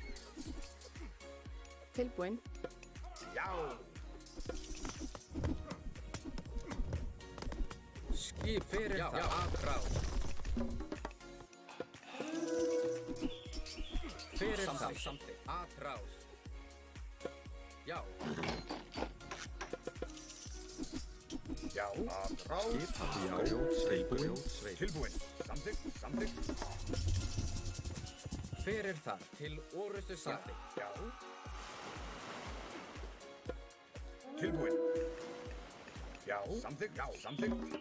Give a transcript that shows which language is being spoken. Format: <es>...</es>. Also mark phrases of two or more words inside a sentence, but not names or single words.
<is>Tilbúin. Já. Skip. Hver þar? Já, atrás. Hver þar? Samþykkt. Atrás. Já. Já. Atrás. Skipan. Já. Tilbúin. Tilbúin. Samþykkt. Hver þar? Til orrustu slag. Já. Tilbúin. Já. Samþykkt. Já. Samþykkt.</is>